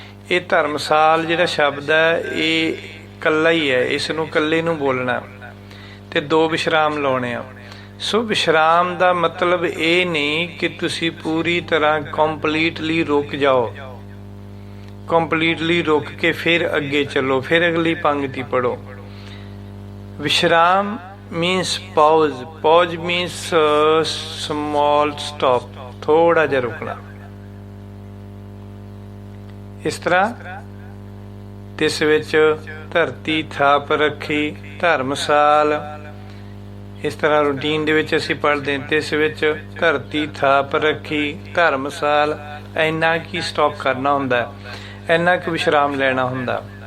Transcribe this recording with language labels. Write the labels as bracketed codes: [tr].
[pa] ਇਹ ਧਰਮਸਾਲ ਜਿਹੜਾ ਸ਼ਬਦ ਹੈ ਇਹ ਕੱਲਾ ਹੀ ਹੈ, ਇਸ ਨੂੰ ਕੱਲੇ ਨੂੰ ਬੋਲਣਾ ਤੇ 2 ਵਿਸ਼ਰਾਮ ਲਾਉਣੇ ਆ। ਸੋ ਵਿਸ਼ਰਾਮ ਦਾ ਮਤਲਬ ਇਹ ਨਹੀਂ ਕਿ ਤੁਸੀਂ ਪੂਰੀ ਤਰ੍ਹਾਂ ਕੰਪਲੀਟਲੀ ਰੁਕ ਜਾਓ, ਕੰਪਲੀਟਲੀ ਰੁਕ ਕੇ ਫਿਰ ਅੱਗੇ ਚੱਲੋ, ਫਿਰ ਅਗਲੀ ਪੰਕਤੀ ਪੜੋ। [en] vishram means pause, pause means small stop, [pa] ਥੋੜਾ ਜਿਹਾ ਰੁਕਣਾ। ਇਸ ਤਰ੍ਹਾਂ ਤਿਸ ਵਿੱਚ ਧਰਤੀ ਥਾਪ ਰੱਖੀ ਧਰਮਸਾਲ, ਇਸ ਤਰ੍ਹਾਂ ਰੂਟੀਨ ਦੇ ਵਿੱਚ ਅਸੀਂ ਪੜ੍ਹਦੇ ਹਾਂ। ਤਿਸ ਵਿੱਚ ਧਰਤੀ ਥਾਪ ਰੱਖੀ ਧਰਮਸਾਲ, ਇੰਨਾ ਕੀ ਸਟਾਪ ਕਰਨਾ ਹੁੰਦਾ, ਇੰਨਾ ਕੁ ਵਿਸ਼ਰਾਮ ਲੈਣਾ ਹੁੰਦਾ।